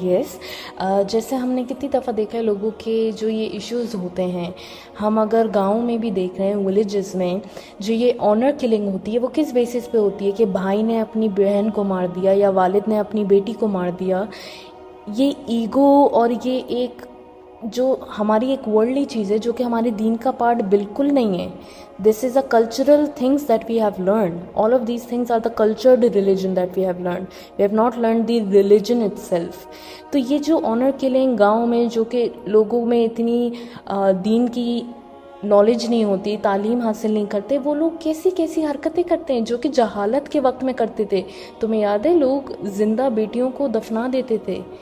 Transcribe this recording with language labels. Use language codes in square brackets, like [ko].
[ur] یس, جیسے ہم نے کتنی دفعہ دیکھا ہے لوگوں کے جو یہ ایشوز ہوتے ہیں, ہم اگر گاؤں میں بھی دیکھ رہے ہیں, ولیجز میں جو یہ آنر کلنگ ہوتی ہے وہ کس بیسس پہ ہوتی ہے کہ بھائی نے اپنی بہن کو مار دیا یا والد نے اپنی بیٹی کو مار دیا. یہ ایگو اور یہ ایک جو ہماری ایک ورلڈلی چیز ہے جو کہ ہمارے دین کا پارٹ بالکل نہیں ہے. [en] This is a cultural things that we have learn. All of these things are the cultured religion that we have learn. We have not learn the religion itself. [ur] تو یہ جو آنر کلنگ گاؤں میں جو کہ لوگوں میں اتنی دین کی نالج نہیں ہوتی, تعلیم حاصل نہیں کرتے, وہ لوگ کیسی کیسی حرکتیں کرتے ہیں جو کہ جہالت کے وقت میں کرتے تھے. تمہیں یاد ہے لوگ زندہ بیٹیوں کو دفنا دیتے تھے.